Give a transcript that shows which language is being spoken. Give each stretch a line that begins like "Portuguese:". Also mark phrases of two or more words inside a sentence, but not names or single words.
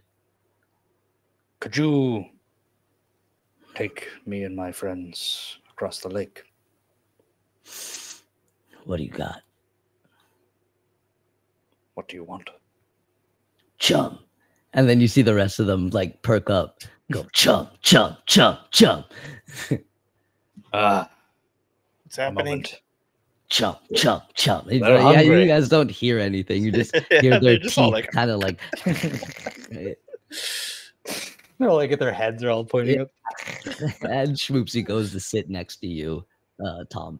English: Could you take me and my friends across the lake? What do you got? What do you want? Chum. And then you see the rest of them like perk up. Go chum, chum, chum, chum. What's A happening? moment. Chum, chum, chum. They're Yeah, hungry. you guys don't hear anything. You just hear Yeah, their they're just all teeth like- kind of like They're like at their heads are all pointing up. and Schmoopsy goes to sit next to you, Tom.